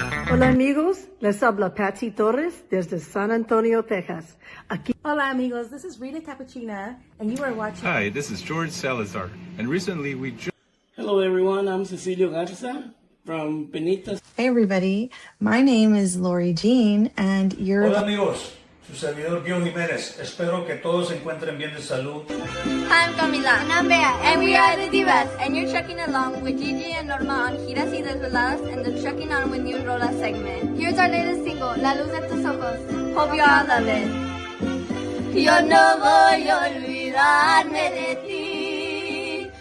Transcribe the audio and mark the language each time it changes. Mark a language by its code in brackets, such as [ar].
[es] Hola amigos, les habla Patsy Torres desde San Antonio, Texas. Aquí. Hola amigos, [en] this is Rita Capuchina, and you are watching. Hi, this is George Salazar, and recently we just. Hello everyone, I'm Cecilio Garza from Penitas. Hey everybody, my name is Lori Jean and you're... [es] Hola amigos, su servidor Gio Jiménez. Espero que todos se encuentren bien de salud. [en] Hi, I'm Camila. And I'm Bea. And we are the Divas. And you're trekking along with Gigi and Norma on Giras y Desveladas and the Trekking On with New Rola segment. Here's our latest single, La Luz de Tus Ojos. Hope you all love it. [es] Yo no voy a olvidarme de ti.